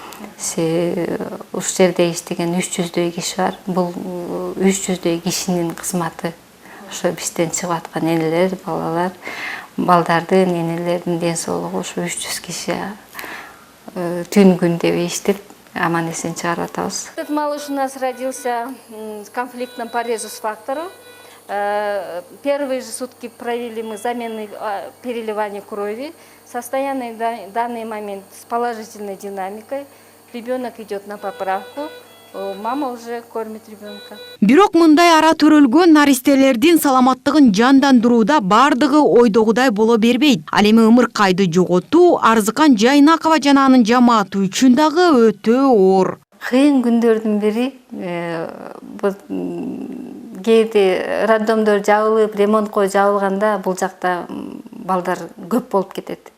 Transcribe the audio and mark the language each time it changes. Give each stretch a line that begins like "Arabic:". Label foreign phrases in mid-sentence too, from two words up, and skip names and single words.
Kyrgyz: Уш жерде иштеген 300дөй киши бар. Бул 300дөй кишинин кызматы. Ошо бизден чыгып аткан энелер, балалар, балдардын, энелердин ден соолугу ушу 300 киши түн күн деп иштеп аман-эсен чыгарып атабыз.
Russian: Этот малыш у нас родился с конфликтным по резус-фактору. Первые же сутки провели мы замены переливания крови. Состояние в данный момент с положительной динамикой. Ребенок идет на поправку. Мама уже кормит ребенка.
Kyrgyz: Бирок мындай ара төрөлгөн наристелердин саламаттыгын жандандырууда бардыгы ойдогудай боло бербейт. Ал эми ымыркайды жоготуу Арзыкан Жайнакова жана анын жамааты үчүн дагы өтө оор. Кыйын күндөрдүн бири кээде роддомдор жабылып, ремонтко жабылганда бул жакта балдар көп болуп кетет.